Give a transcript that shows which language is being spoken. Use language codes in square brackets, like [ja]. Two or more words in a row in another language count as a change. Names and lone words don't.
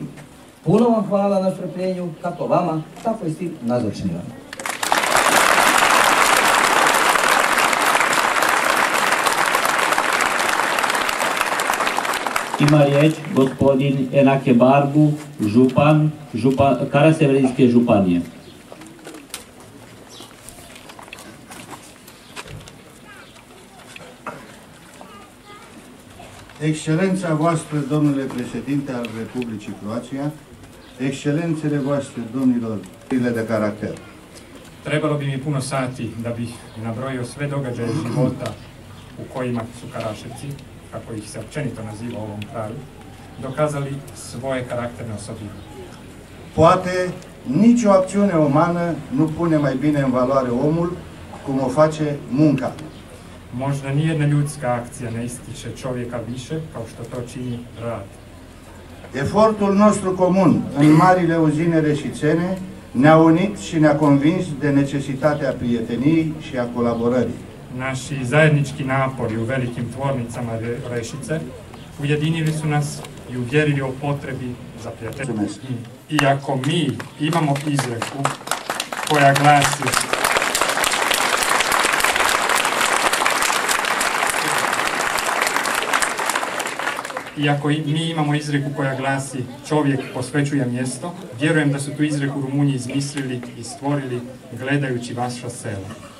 [hr] Puno vam hvala na strpljenju, kako vama, tako i svim nazočnima. Ima riječ gospodin Enake Barbu, župan Karaseverinske županije. [ro] Excelența voastră, domnule președinte al Republicii Croația, excelențele voastre, domnilor, de caracter. [hr] Trebalo bi mi puno sati da bih nabrojio sve događaje života u kojima su Karaševci, kako ih se općenito naziva u ovom kraju, dokazali svoje karakterne osobine. [ro] Poate nicio acțiune umană nu pune mai bine în valoare omul cum o face munca. [hr] Možda nijedna ljudska akcija ne ističe čovjeka više kao što to čini rad. [ro] Efortul nostru comun în marile uzine reșițene ne-a unit și ne-a convins de necesitatea prieteniei și a colaborării. [hr] Naši zajednički napori u velikim tvornicama Rešice ujedinili su nas i uvjerili o potrebi za prijateljstvo. Iako mi imamo izreku koja glasi čovjek posvećuje mjesto, vjerujem da su tu izreku Rumunji izmislili i stvorili gledajući vaša sela.